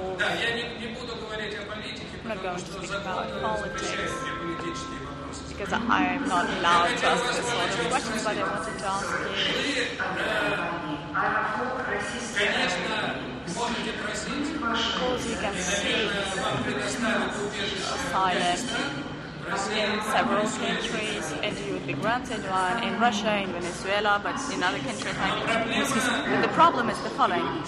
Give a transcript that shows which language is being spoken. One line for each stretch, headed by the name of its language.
Russian: Да, я не буду говорить о политике, потому что закон запрещает мне политические вопросы.
English: Because I am not allowed to ask this sort of questions, but I wanted to ask you.
Russian: Конечно, можете просить,
English: Of course, you can seek
Russian: вам предоставят убежище
English: asylum in several countries, and you would be granted one in Russia, in Venezuela, but in other countries maybe. But the problem is the following.